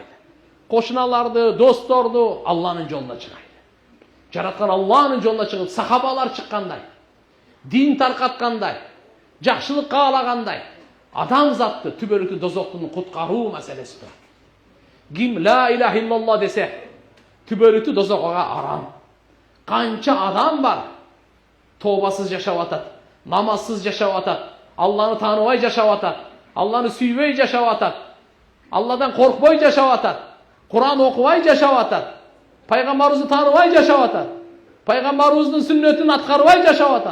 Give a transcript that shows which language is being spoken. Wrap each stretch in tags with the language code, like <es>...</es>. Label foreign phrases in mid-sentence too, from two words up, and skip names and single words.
<ky>Кошуналарды, досторду Алланын жолуна чыгайлы. Жараткан Алланын жолуна чыгып, сахабалар чыккандай, дин таркаткандай, жакшылык каалагандай, адам затты түбөлүктүү дозоктун куткаруу маселеси бар. Ким</ky> <ar>لا إله إلا الله</ar> <ky>десе, түбөлүктүү дозокко арам. Канча адам бар, тообасыз жашап атат, намазсыз жашап атат, Алланы тааныбай жашап атат, Алланы сүйбөй жашап атат, Алладан коркпой жашап атат, Кур'ан окубай жашап атат, пайгамбарыбызды тааныбай жашап атат, пайгамбарыбыздын сүннөтүн аткарбай жашап атат.</ky>